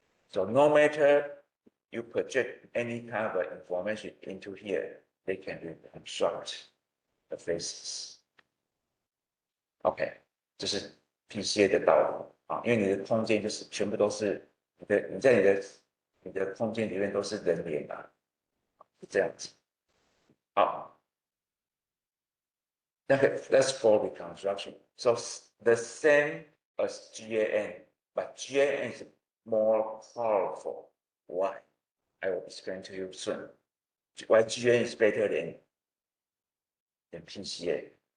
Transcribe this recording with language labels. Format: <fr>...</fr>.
<en>So no matter you project any kind of information into here, they can reconstruct the faces.</en> <zh>OK， 这是 PCA 的道理啊，因为你的空间就是全部都是你在你的空间里面都是人脸啊，是这样子。好，那个</zh> <en>that's for reconstruction. So the same as GAN, but GAN is more powerful. Why? I will explain to you soon. Why GAN is better than PCA.</en>